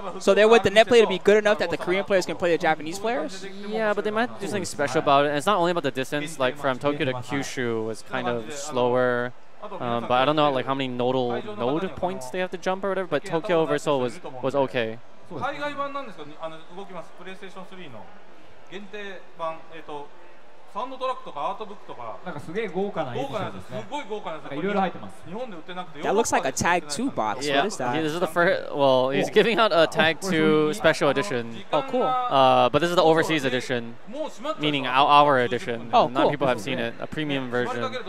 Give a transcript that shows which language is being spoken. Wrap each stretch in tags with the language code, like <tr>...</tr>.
<en>So they want the net play to be good enough that the Korean players can play the Japanese players? Yeah, but they might do something special about it. And it's not only about the distance. Like from Tokyo to Kyushu was kind of slower. But I don't know like how many node points they have to jump or whatever. But Tokyo versus Seoul was okay.</en> <ja>海外版なんですけど動きます。プレイステーション3の限定版サウンドトラックとかアートブックとかなんかすげえ豪華なやつですね。すごい豪華なやつ。いろいろ入ってます。日本で売ってなくて。</ja> <en>That looks like a Tag 2 box. Yeah, what is that? This is the first. Well, he's giving out a Tag 2 special edition. Oh, cool. But this is the overseas edition, meaning our edition. Oh, Not cool. people have seen it, a premium version.</en>